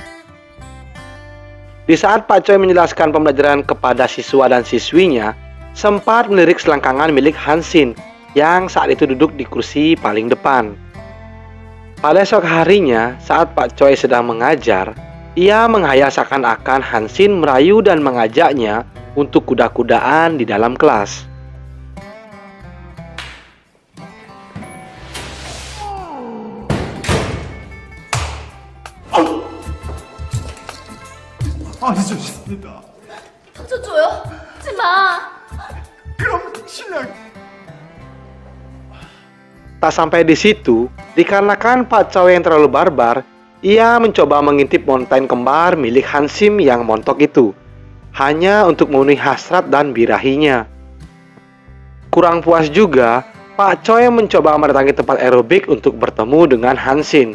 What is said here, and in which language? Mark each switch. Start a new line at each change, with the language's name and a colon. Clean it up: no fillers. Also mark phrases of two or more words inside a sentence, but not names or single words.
Indonesian: Di saat Pak Choi menjelaskan pembelajaran kepada siswa dan siswinya, sempat melirik selangkangan milik Hansin yang saat itu duduk di kursi paling depan. Pada esok harinya, saat Pak Choi sedang mengajar, ia menghayal seakan-akan Hansin merayu dan mengajaknya untuk kuda-kudaan di dalam kelas.
Korean: 아니좋습니다. 상처 줘요? 하지 마. 그럼 실례.
Indonesian: Tak sampai di situ, dikarenakan Pak Choi yang terlalu barbar, ia mencoba mengintip montagne kembar milik Hansim yang montok itu, hanya untuk memenuhi hasrat dan birahinya. Kurang puas juga, Pak Choi mencoba mendatangi tempat aerobik untuk bertemu dengan Hansin.